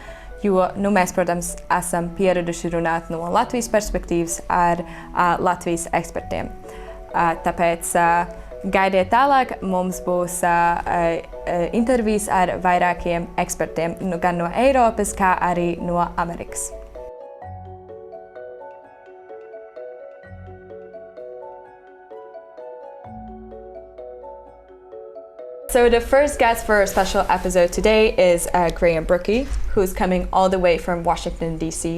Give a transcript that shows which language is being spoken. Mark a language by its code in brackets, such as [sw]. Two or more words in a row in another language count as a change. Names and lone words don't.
[lv] Jo mēs, protams, esam pieraduši runāt no Latvijas perspektīvas ar Latvijas ekspertiem. Tāpēc gaidiet tālāk, mums būs intervijas ar vairākiem ekspertiem, gan no Eiropas, kā arī no Amerikas. [en] So the first guest for our special episode today is Greiems Brukijs, who's coming all the way from Washington, D.C.